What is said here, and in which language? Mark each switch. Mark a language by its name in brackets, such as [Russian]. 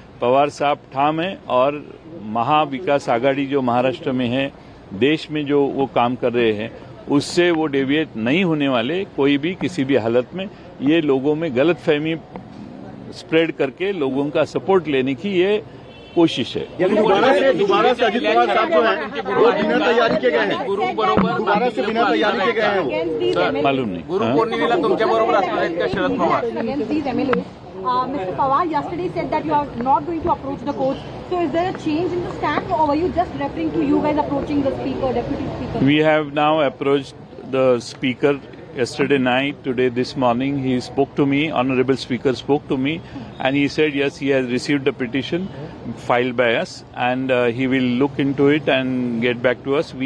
[Hindi] पवार साहब ठाम है और महाविकास आघाड़ी जो महाराष्ट्र में है, देश में जो वो काम कर रहे हैं उससे वो डेविएट नहीं होने वाले कोई भी किसी भी हालत में. ये लोगों में गलतफहमी स्प्रेड करके लोगों का सपोर्ट लेने की ये कोशिश है। यानी दोबारा से अजित पवार साहब जो है वो बिना तैयारी के गए हैं, दोबारा से बिना तैयारी के गए हैं वो। मालूम नहीं। [Marathi] गुरु पौर्णिमेला तुमच्या बरोबर असणार आहेत का Sharad Pawar? [English] Mr. Pawar yesterday said that you are not going to approach the court. So is there a change in the stand, or were you just referring to you guys approaching the speaker, deputy speaker? We have now approached the speaker yesterday night, today this morning. He spoke to me, honorable speaker spoke to me, and he said yes, he has received the petition filed by us, and he will look into it and get back to us.